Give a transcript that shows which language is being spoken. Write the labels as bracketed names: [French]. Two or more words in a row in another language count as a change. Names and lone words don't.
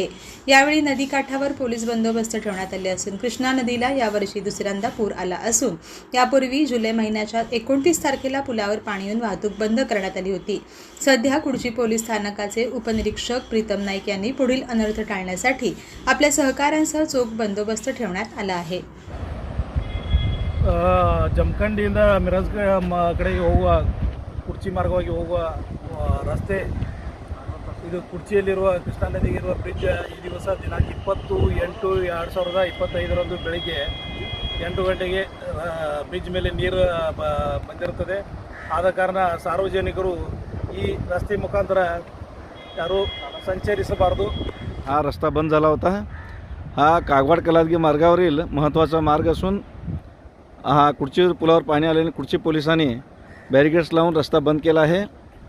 [Marathi] यावेळी नदीकाठावर पोलीस बंदोबस्त ठेवण्यात आले असून कृष्णा नदीला यावर्षी दुसऱ्यांदा पूर आला असून यापूर्वी जुलै महिन्याच्या 29 तारखेला पुलावर पाणी येऊन वाहतूक बंद करण्यात आली होती. सध्या कुडची पोलीस स्थानकाचे उपनिरीक्षक प्रीतम नाईक यांनी पुढील अनर्थ टाळण्यासाठी आपल्या सहकाऱ्यांसह चोख बंदोबस्त ठेवण्यात आला आहे. [Kannada] ಜಮಖಂಡಿಯಿಂದ ಮಿರಜ್ ಕಡೆಗೆ ಹೋಗುವ ಕುರ್ಚಿ ಮಾರ್ಗವಾಗಿ ಹೋಗುವ ರಸ್ತೆ ಇದು ಕುರ್ಚಿಯಲ್ಲಿರುವ ಕೃಷ್ಣಾ ನದಿಗಿರುವ ಬ್ರಿಡ್ಜ್ ಈ ದಿವಸ ದಿನಾಂಕ 20/8/2025 ಬೆಳಿಗ್ಗೆ 8 ಗಂಟೆಗೆ ಬ್ರಿಡ್ಜ್ ಮೇಲೆ ನೀರು ಬಂದಿರುತ್ತದೆ. ಆದ ಕಾರಣ ಸಾರ್ವಜನಿಕರು ಈ ರಸ್ತೆ ಮುಖಾಂತರ ಯಾರೂ संचरिसबारದು. [Marathi] हा रस्ता बंद झाला होता. हा कागवाड कलादगी मार्गावरील महत्त्वाचा मार्ग असून हा कुडची पुलावर पाणी आल्याने कुडची पोलिसांनी बॅरिकेड्स लावून रस्ता बंद केला आहे.